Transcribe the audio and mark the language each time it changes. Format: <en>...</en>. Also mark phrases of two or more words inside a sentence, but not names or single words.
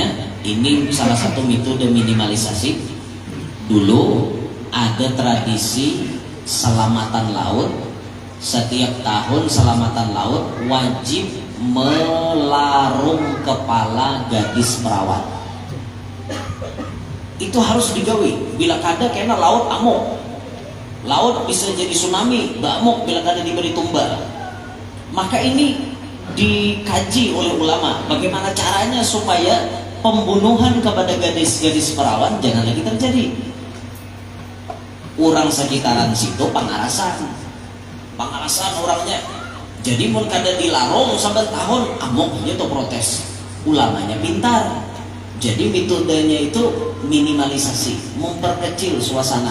<id>Ini salah satu metode minimalisasi. Dulu ada tradisi selamatan laut. Setiap tahun selamatan laut wajib melarung kepala gadis perawat.</id> <bjn>Itu harus digawe. Bila kada kena laut amuk, laut bisa jadi tsunami, amuk bila kada diberi tumbal.</bjn> <id>Maka ini dikaji oleh ulama bagaimana caranya supaya pembunuhan kepada gadis-gadis perawan jangan lagi terjadi.</id> <bjn>Orang sekitaran situ pangarasan orangnya. Jadi mun kada dilarung sampai tahun amuk itu protes. Ulamanya pintar.</bjn> <id>Jadi metodenya itu minimalisasi, memperkecil suasana.</id>